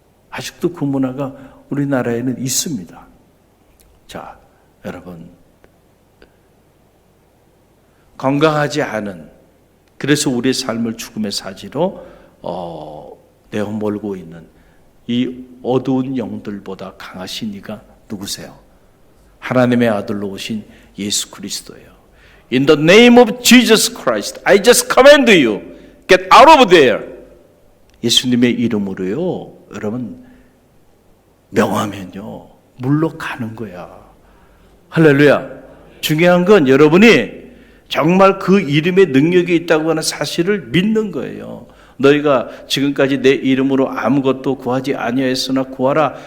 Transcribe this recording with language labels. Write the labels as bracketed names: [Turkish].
[Korean] 아직도 그 문화가 우리나라에는 있습니다. 자, 여러분, 건강하지 않은, 그래서 우리의 삶을 죽음의 사지로 내어몰고 있는 이 어두운 영들보다 강하신 이가 누구세요? 하나님의 아들로 오신 예수 그리스도예요. [English] In the name of Jesus Christ, I just command you, get out of there. [Korean] 예수님의 이름으로요, 여러분, 명하면요, 물러가는 거야. 할렐루야. 중요한 건 여러분이 정말 그 이름의 능력이 있다고 하는 사실을 믿는 거예요. 너희가 지금까지 내 이름으로 아무것도 구하지 아니하였으나 구하라.